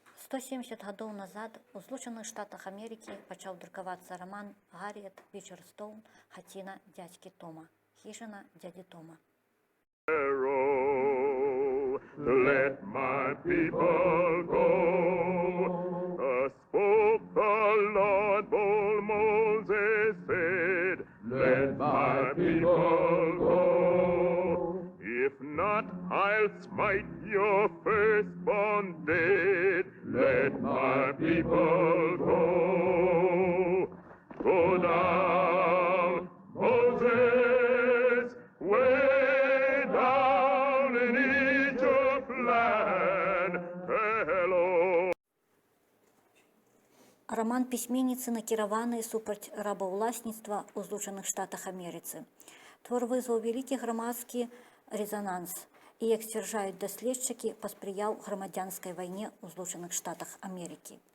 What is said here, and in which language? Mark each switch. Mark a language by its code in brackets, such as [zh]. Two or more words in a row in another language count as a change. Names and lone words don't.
[be] 170 гадоў назад у Злучаных Штатах Амерыкі пачаў друкавацца раман Гарріет Бичерстоун «Хаціна дзядзькі Тома» [ru] «Хижина дяди Тома». [en] Let my people go. Spoke the Lord, bold Moses said, let my people go. If not, I'll smite your firstborn dead. Let my people go. Go down, Moses, way down in Egypt land. Hello. [be] Раман пісьменніцы накіраваны супраць рабаўласніцтва ў Злучаных Штатах Амерыцы. Твор вызваў вялікі грамадскі резонанс і, як сцвярджаюць даследчыкі, паспрыяў грамадзянскай вайне ў Злучаных Штатах Амерыкі.